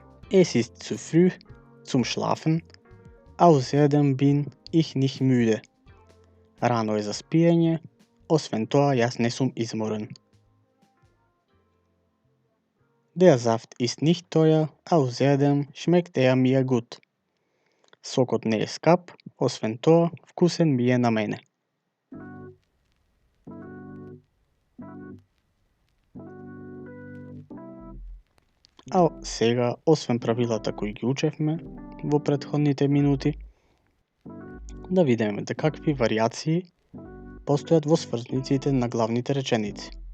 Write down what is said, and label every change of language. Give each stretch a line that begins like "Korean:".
German: Es ist zu früh zum Schlafen, außerdem bin ich nicht müde.
Macedonian: Рано е за спиење, освен тоа јас не сум изморен.
German: Der Saft ist nicht teuer, außerdem schmeckt er mir gut.
Macedonian: Сокот не е скап, освен тоа вкусен ми е на мене. А сега, освен правилата кои ги учевме во претходните минути, да видиме де какви варијации постојат во сврзниците на главните реченици.